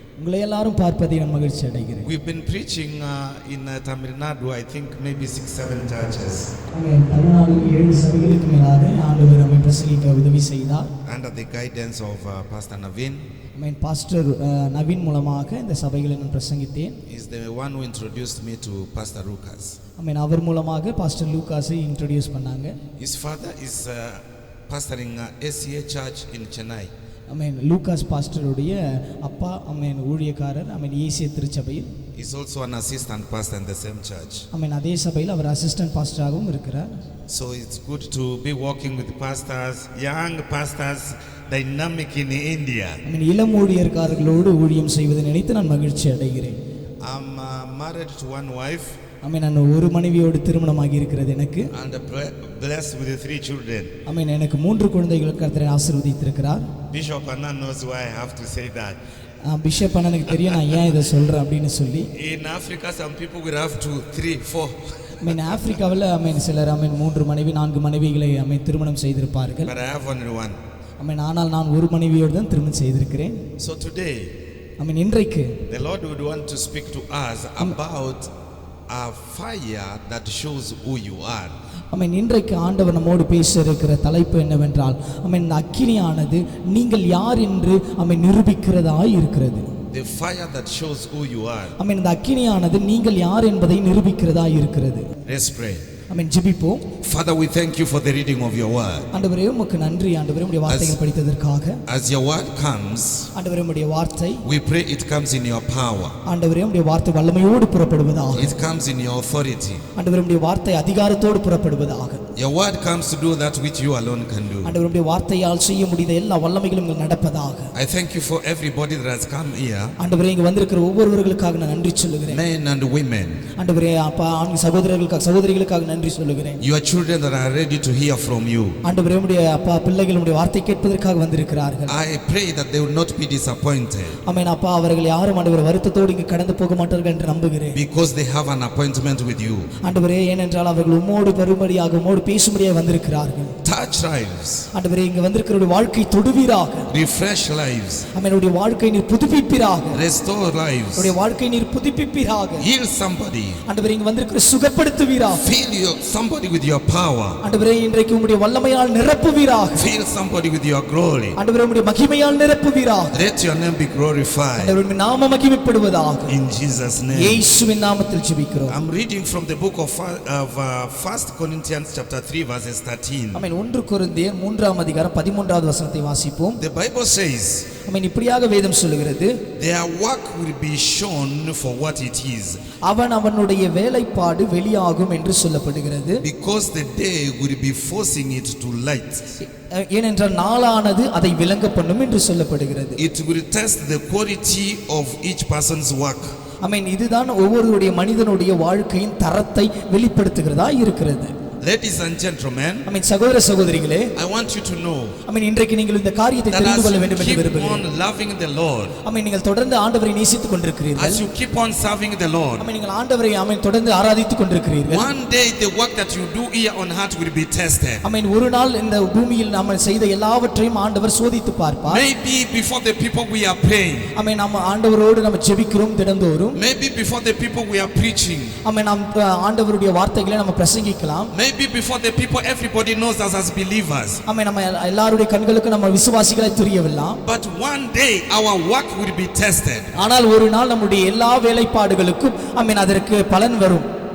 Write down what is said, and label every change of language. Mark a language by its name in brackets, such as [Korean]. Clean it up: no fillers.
[Tamil] உங்களை எல்லாரும் பார்ப்பதில் நான் மகிழ்ச்சி அடைகிறேன். [English] We've been preaching in Tamil Nadu, I think maybe 6-7 churches. [Tamil] ஆமென். தமிழ்நாட்டில் 7 சபைகளுக்கு மேலாக ஆண்டவர் நம்மை பிரசங்கிக்க உதவி செய்தார். [English] Under the guidance of Pastor Naveen. [Tamil] Amen. Pastor Naveen மூலமாக இந்த சபைகளை நான் பிரசங்கித்தேன். [English] He's the one who introduced me to Pastor Lucas. [Tamil] ஆமென். அவர் மூலமாக பாஸ்டர் லூகாஸை இன்ட்ரோடியூஸ் பண்ணாங்க. [English] His father is pastoring SCA Church in Chennai. [Tamil] Amen. Lucas பாஸ்டருடைய அப்பா ஆமென் ஊழியக்காரர் ஆமென் ஏசிய திருச்சபையில். [English] He's also an assistant pastor in the same church. [Tamil] ஆமென். அதே சபையில் அவர் அசிஸ்டன்ட் பாஸ்டராகவும் இருக்கிறார். [English] So it's good to be working with pastors, young pastors, dynamic in India. [Tamil] ஆமென். இளம் ஊழியக்காரர்களோடு ஊழியம் செய்வதை நினைத்து நான் மகிழ்ச்சி அடைகிறேன். [English] I'm married to one wife. [Tamil] ஆமென். நான் ஒரு மனைவியோடு திருமணமாகி இருக்கிறது எனக்கு. [English] And blessed with 3 children. [Tamil] ஆமென். எனக்கு 3 குழந்தைகளுக்கு கர்த்தர் ஆசீர்வதித்திருக்கிறார். [English] Bishop Anna knows why I have to say that. [Tamil] Bishop அண்ணனுக்கு தெரியும் நான் ஏன் இதை சொல்றேன் அப்படின்னு சொல்லி. [English] In Africa some people will have 2, 3, 4. [Tamil] ஆமென். ஆப்பிரிக்காவில் ஆமென் சிலர் ஆமென் 3 மனைவி 4 மனைவிகளை ஆமென் திருமணம் செய்திருப்பார்கள். [English] But I have only one. [Tamil] ஆமென். ஆனால் நான் ஒரு மனைவியோடு தான் திருமணம் செய்திருக்கிறேன். [English] So today [Tamil] ஆமென். இன்றைக்கு [English] the Lord would want to speak to us about a fire that shows who you are. [Tamil] ஆமென். இன்றைக்கு ஆண்டவர் நம்மோடு பேச இருக்கிற தலைப்பு என்னவென்றால் ஆமென் அக்கினியானது நீங்கள் யார் என்று ஆமென் நிரூபிக்கிறதாய் இருக்கிறது. [English] The fire that shows who you are. [Tamil] ஆமென். இந்த அக்கினியானது நீங்கள் யார் என்பதை நிரூபிக்கிறதாய் இருக்கிறது. [English] Let's pray. [Tamil] ஆமென். ஜெபிப்போம். [English] Father, we thank you for the reading of your word. [Tamil] ஆண்டவரே உமக்கு நன்றி ஆண்டவரே உம்முடைய வார்த்தைகளை படித்ததற்காக. [English] As your word comes, [Tamil] ஆண்டவரே உம்முடைய வார்த்தை [English] we pray it comes in your power. [Tamil] ஆண்டவரே உம்முடைய வார்த்தை வல்லமையோடு புறப்படுவதாக. [English] It comes in your authority. [Tamil] ஆண்டவரே உம்முடைய வார்த்தை அதிகாரத்தோடு புறப்படுவதாக. [English] Your word comes to do that which you alone can do. [Tamil] ஆண்டவரே உம்முடைய வார்த்தையால் செய்ய முடிந்த எல்லா வல்லமைகளும் இங்கு நடப்பதாக. [English] I thank you for everybody that has come here. [Tamil] ஆண்டவரே இங்கு வந்திருக்கிற ஒவ்வொருவர்களுக்காக நான் நன்றி சொல்லுகிறேன். [English] Men and women. [Tamil] ஆண்டவரே அப்பா ஆண் சகோதரர்களுக்காக சகோதரிகளுக்காக நன்றி சொல்லுகிறேன். [English] Your children that are ready to hear from you. [Tamil] ஆண்டவரே உம்முடைய அப்பா பிள்ளைகள் உம்முடைய வார்த்தை கேட்பதற்காக வந்திருக்கிறார்கள். [English] I pray that they will not be disappointed. [Tamil] ஆமென். அப்பா அவர்கள் யாரும் ஆண்டவரே வருத்தத்தோடு இங்கு கடந்து போக மாட்டார்கள் என்று நம்புகிறேன். [English] Because they have an appointment with you. [Tamil] ஆண்டவரே ஏனென்றால் அவர்கள் உம்மோடு வரும்படியாக உம்மோடு பேசும்படியாக வந்திருக்கிறார்கள். [English] Touch lives. [Tamil] ஆண்டவரே இங்கு வந்திருக்கிறவருடைய வாழ்க்கை தொடுவீராக. [English] Refresh lives. [Tamil] ஆமென். உம்முடைய வாழ்க்கை நீர் புதுப்பிப்பீராக. [English] Restore lives. [Tamil] உம்முடைய வாழ்க்கை நீர் புதுப்பிப்பீராக. [English] Heal somebody. [Tamil] ஆண்டவரே இங்கு வந்திருக்கிற சுகப்படுத்துவீராக. [English] Fill somebody with your power. [Tamil] ஆண்டவரே இன்றைக்கு உம்முடைய வல்லமையால் நிரப்புவீராக. [English] Fill somebody with your glory. [Tamil] ஆண்டவரே உம்முடைய மகிமையால் நிரப்புவீராக. [English] Let your name be glorified. [Tamil] ஆண்டவரே உம்முடைய நாம மகிமைப்படுவதாக. [English] In Jesus' name. [Tamil] இயேசுவின் நாமத்தில் ஜெபிக்கிறோம். [English] I'm reading from the book of 1 Corinthians chapter 3 verses 13. [Tamil] ஆமென். 1 கொரிந்தியர் 3ஆம் அதிகாரம் 13வது வசனத்தை வாசிப்போம். [English] The Bible says, [Tamil] ஆமென். இப்படியாக வேதம் சொல்லுகிறது, [English] their work will be shown for what it is. [Tamil] அவனுடைய வேலைப்பாடு வெளியாகும் என்று சொல்லப்படுகிறது. [English] Because the day will be forcing it to light. [Tamil] ஏனென்றால் நாளானது அதை விளங்க பண்ணும் என்று சொல்லப்படுகிறது. [English] It will test the quality of each person's work. [Tamil] ஆமென். இதுதான் ஒவ்வொருவருடைய மனிதனுடைய வாழ்க்கையின் தரத்தை வெளிப்படுத்துகிறதா இருக்கிறது. [English] Ladies and gentlemen, [Tamil] ஆமென். சகோதர சகோதரிகளே, [English] I want you to know [Tamil] ஆமென் இன்றைக்கு நீங்கள் இந்த காரியத்தை [English] that [Tamil] தெரிந்து கொள்ள [English] as [Tamil] வேண்டும் [English] you [Tamil] என்று [English] keep [Tamil] விரும்புகிறேன். [English] on loving the Lord, [Tamil] ஆமென். நீங்கள் தொடர்ந்து ஆண்டவரை நேசித்துக் கொண்டிருக்கிறீர்கள். [English] as you keep on serving the Lord, [Tamil] ஆமென். நீங்கள் ஆண்டவரை ஆமென் தொடர்ந்து ஆராதித்துக் கொண்டிருக்கிறீர்கள். [English] one day the work that you do here on earth will be tested. [Tamil] ஆமென். ஒரு நாள் இந்த பூமியில் நாம் செய்த எல்லாவற்றையும் ஆண்டவர் சோதித்து பார்ப்பார். [English] Maybe before the people we are praying, [Tamil] ஆமென். நம்ம ஆண்டவரோடு நம்ம ஜெபிக்கிறோம் தினந்தோறும். [English] maybe before the people we are preaching, [Tamil] ஆமென். நாம் ஆண்டவருடைய வார்த்தைகளை நம்ம பிரசங்கிக்கலாம். [English] maybe before the people everybody knows us as believers. [Tamil] ஆமென். நம்ம எல்லாருடைய கண்களுக்கு நம்ம விசுவாசிகளை தெரியவில்லாம். [English] But one day our work will be tested. [Tamil] ஆனால் ஒரு நாள் நம்முடைய எல்லா வேலைப்பாடுகளுக்கும் ஆமென் அதற்கு பலன் வரும்.